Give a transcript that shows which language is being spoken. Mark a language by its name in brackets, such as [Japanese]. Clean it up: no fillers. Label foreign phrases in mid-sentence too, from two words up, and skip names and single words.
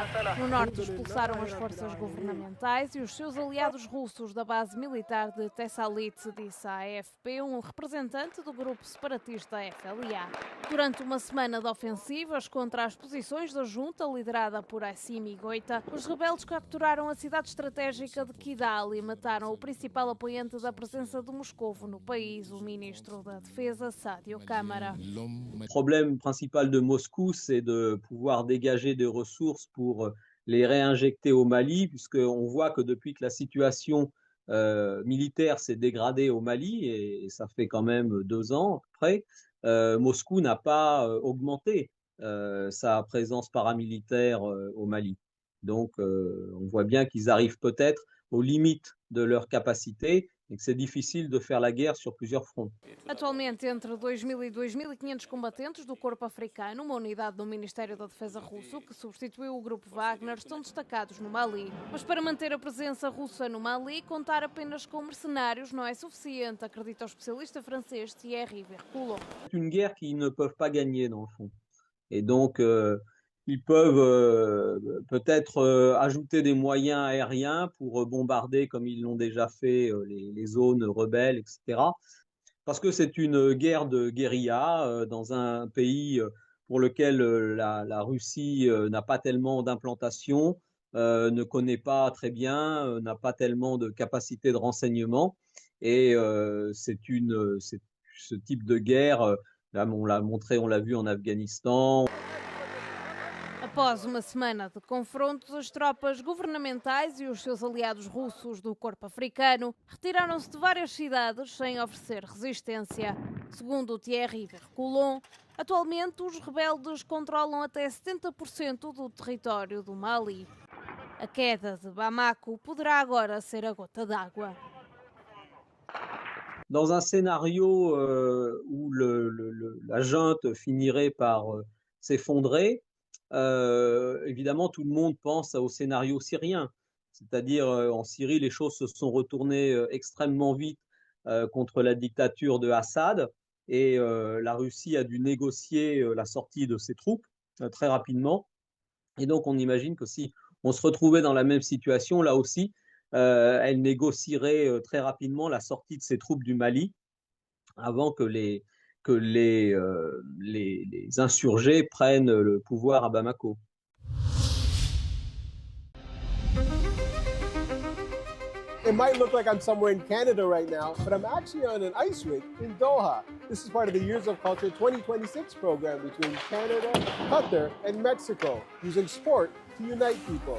[Portuguese] No norte expulsaram as forças governamentais e os seus aliados russos da base militar de Tessalit, disse à AFP um representante do grupo separatista FLA. Durante uma semana de ofensivas contra as posições da junta liderada por Assimi Goita, os rebeldes capturaram a cidade estratégica de Kidal e mataram o principal apoiante da presença de Moscovo no país, o ministro da Defesa, Sadio Câmara. [French] Le problème principal de Moscou, c'est de pouvoir dégager des ressources pour les réinjecter au Mali, puisqu'on voit que depuis que la situation militaire s'est dégradée au Mali, et ça fait quand même 2 ans à peu près, Moscou n'a pas augmenté sa présence paramilitaire au Mali. Donc on voit bien qu'ils arrivent peut-être aux limites de leur capacité et que c'est difficile de faire la guerre sur plusieurs fronts. [Portuguese] Atualmente, entre 2.000 e 2.500 combatentes do Corpo Africano, uma unidade do Ministério da Defesa russo que substituiu o grupo Wagner, estão destacados no Mali. Mas para manter a presença russa no Mali, contar apenas com mercenários não é suficiente, acredita o especialista francês Thierry Vercoulon. [French] C'est une guerre qu'ils ne peuvent pas gagner dans le fond. Et donc ils peuvent peut-être ajouter des moyens aériens pour bombarder, comme ils l'ont déjà fait, les zones rebelles, etc. Parce que c'est une guerre de guérilla dans un pays pour lequel la Russie n'a pas tellement d'implantation, ne connaît pas très bien, n'a pas tellement de capacité de renseignement. Et c'est ce type de guerre, là, on l'a montré, on l'a vu en Afghanistan. [Portuguese] Após uma semana de confrontos, as tropas governamentais e os seus aliados russos do Corpo Africano retiraram-se de várias cidades sem oferecer resistência. Segundo Thierry Vercoulon, atualmente os rebeldes controlam até 70% do território do Mali. A queda de Bamako poderá agora ser a gota d'água. [French] Dans un scénario où la junte finirait par s'effondrer, évidemment, tout le monde pense au scénario syrien. C'est-à-dire, en Syrie, les choses se sont retournées extrêmement vite contre la dictature de Assad et la Russie a dû négocier la sortie de ses troupes très rapidement. Et donc, on imagine que si on se retrouvait dans la même situation, là aussi, elle négocierait très rapidement la sortie de ses troupes du Mali avant que les insurgés prennent le pouvoir à Bamako. [English] It might look like I'm somewhere in Canada right now, but I'm actually on an ice rink in Doha. This is part of the Years of Culture 2026 program between Canada, Qatar, and Mexico, using sport to unite people.